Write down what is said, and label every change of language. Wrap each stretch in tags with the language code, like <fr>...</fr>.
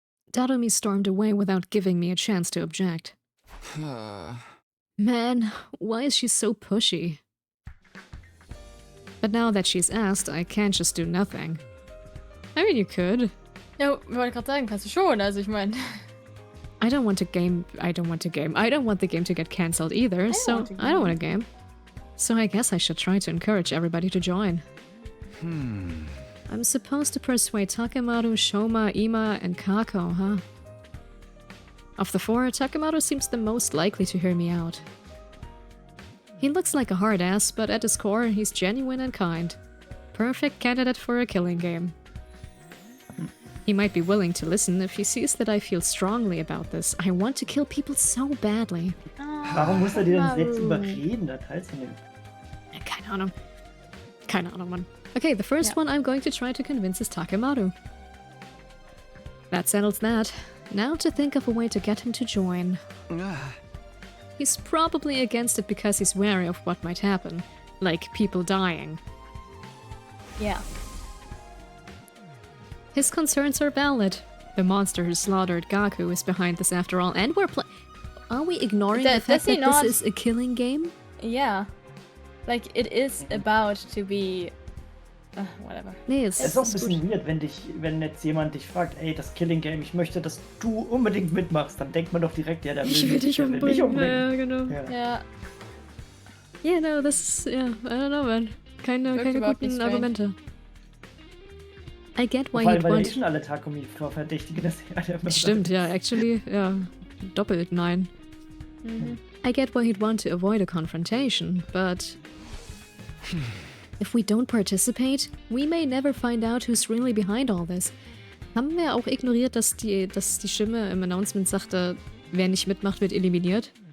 <en>Darumi stormed away without giving me a chance to object. Man, why is she so pushy? But now that she's asked, I can't just do nothing. I mean, you could.</en> <de>Ja, wollte gerade sagen, kannst du schon, also ich meine.</de> <en>I don't want the game to get cancelled either, I don't want a game. So I guess I should try to encourage everybody to join. I'm supposed to persuade Takemaru, Shoma, Ima, and Kako, huh? Of the four, Takemaru seems the most likely to hear me out. He looks like a hard ass, but at his core, he's genuine and kind. Perfect candidate for a killing game. He might be willing to listen if he sees that I feel strongly about this. I want to kill people so badly.</en> <de>Warum muss er dir denn jetzt überreden, da teilzunehmen? Keine Ahnung, Mann.</de> <en>Okay, the first one I'm going to try to convince is Takemaru. That settles that. Now to think of a way to get him to join. He's probably against it because he's wary of what might happen. Like people dying. Yeah. His concerns are valid. The monster who slaughtered Gaku is behind this after all, and are we ignoring the fact that this is a killing game? Yeah. Like, it is about to be... whatever.</en> <de>Nee, Es ist auch ein bisschen weird, wenn jetzt jemand dich fragt, ey, das Killing Game, ich möchte, dass du unbedingt mitmachst, dann denkt man doch direkt, ja, der will mich umbringen. Ja, genau. Ja.</de> <en>Yeah, no,</en> <de>das ist,</de> <en>I don't know, man.</en> <de>Keine guten Argumente.</de> <en>I get why</en> <de>Vor allem,</de> <en>he'd</en> <de>weil</de> <en>want...</en> <de>schon alle Takumi verdächtigen, dass er... Stimmt, ja, actually, ja. Doppelt nein.</de> <en>I get why he'd want to avoid a confrontation, but... if we don't participate, we may never find out who's really behind all this.</en> <de>Haben wir auch ignoriert, dass die Stimme im Announcement sagte, wer nicht mitmacht, wird eliminiert?</de>